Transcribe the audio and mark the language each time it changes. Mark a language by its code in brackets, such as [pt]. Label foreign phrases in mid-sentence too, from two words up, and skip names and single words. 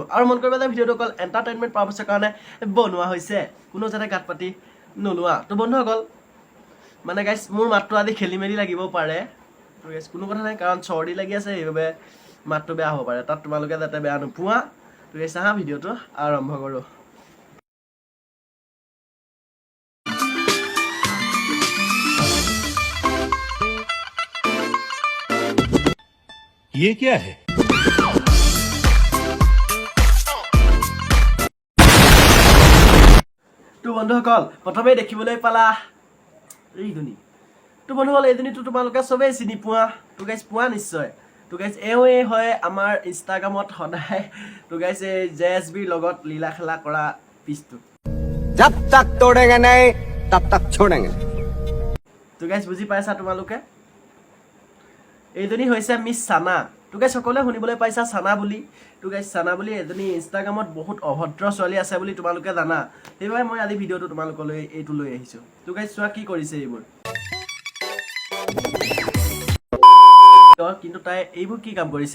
[as] আৰু মন কৰিবা যে ভিডিঅ'টো অকল [en] entertainment purpose [as] কাৰণে বনোৱা হৈছে, কোনো যাতে গাত পাতি নোলোৱা। তো বন্ধুসকল, মানে গাইজ মোৰ মাতটো আজি খেলি মেলি লাগিব পাৰে। তো গাইজ কোনো কথা নাই, কাৰণ চৰ্দি লাগি আছে, সেইবাবে মাতটো বেয়া হ'ব পাৰে। তাত তোমালোকে যাতে বেয়া নোপোৱা। তো গাইজ ভিডিঅ'টো আৰম্ভ কৰোঁ। [hi] ये क्या है? [as] তো বন্ধুসকল, প্ৰথমেই দেখিবলৈ পালা এইজনী। তো বন্ধুসকল, এইজনীতো তোমালোকে চবেই চিনি পোৱা। তো গাইজ পোৱা নিশ্চয়। তো গাইজ এওঁৱেই হয় আমাৰ ইনষ্টাগ্ৰামত সদায় তো গাইজ এই JSBৰ লগত লীলা খেলা কৰা পিছটো। [hi] जब तक तोड़ेंगे नहीं तब तक छोड़ेंगे। [as] তো গাইজ বুজি পাইছা তোমালোকে, এইজনী হৈছে মিছ চানা। তো গাইজ সকলোৱে শুনিবলৈ পাইছা চানা বুলি। তো গাইজ চানা বুলি এজনী ইনষ্টাগ্ৰামত বহুত অভদ্ৰ ছোৱালী আছে বুলি তোমালোকে জানা, সেইবাবে মই আজি ভিডিঅ'টো তোমালোকলৈ এইটো লৈ আহিছোঁ। তো গাইজ চোৱা কি কৰিছে এইবোৰ। কিন্তু তাই এইবোৰ কি কাম কৰিছে?